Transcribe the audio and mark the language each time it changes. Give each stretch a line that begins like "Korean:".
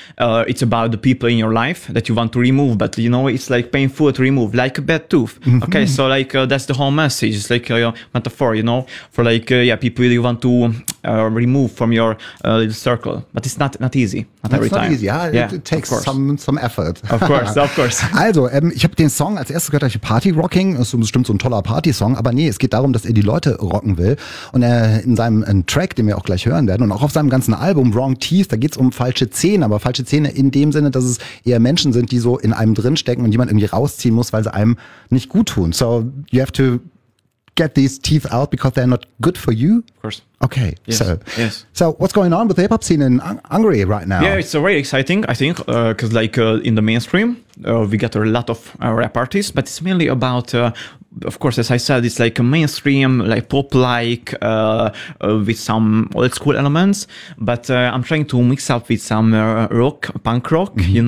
English: It's about the people in your life that you want to remove, but, it's like painful to remove, like a bad tooth. Mm-hmm. Okay, so like that's the whole message. It's like a metaphor, for like, people really want to remove from your little circle, but it's not easy. It takes some effort. Of course.
German: Also, ich habe den Song als erstes gehört, ich Party Rocking, das ist bestimmt so ein toller Party-Song, aber nee, es geht darum, dass er die Leute rocken will. Und er in seinem Track, den wir auch gleich hören werden, und auch auf seinem ganzen Album Wrong Teeth, da geht es um falsche Zähne, aber falsche Zähne in dem Sinne, dass es eher Menschen sind, die so in einem drinstecken und jemand irgendwie rausziehen muss, weil sie einem nicht gut tun.
English: So, you have to get these teeth out because they're not good for you? Of course. Okay. Yes. So what's going on with the hip-hop scene in Hungary right now? Yeah, it's very exciting, I think, because in the mainstream, we get a lot of rap artists, but it's mainly about, of course, as I said, it's like a mainstream, like pop-like, with some old school elements, but I'm trying to mix up with some rock, punk rock, mm-hmm.